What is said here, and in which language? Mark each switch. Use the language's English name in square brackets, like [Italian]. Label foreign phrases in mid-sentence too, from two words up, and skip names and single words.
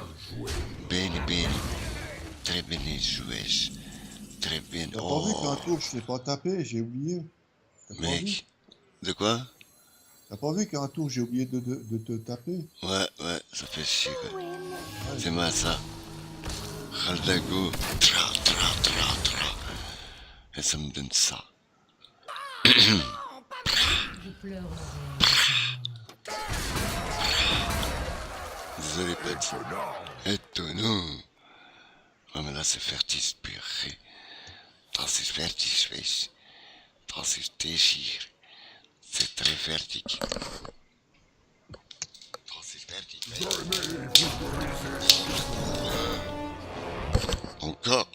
[French] Bene. Très bien joué. Très bien. T'as pas vu qu'un tour je t'ai pas tapé, j'ai oublié. Mec. De quoi? T'as pas vu qu'un tour j'ai oublié de te taper? Ouais, ça fait chier quoi. C'est mal ça. Raldago. Tra, tra, tra, tra. Et ça me donne ça. Vous pleurerez. Désolé, petit. Étonnant. Oh, mais là, c'est fertig, purée. [German] Das ist fertig, wees. Das ist déchire. [French] C'est très fertig. [German] Das ist fertig, wees. [French] Encore.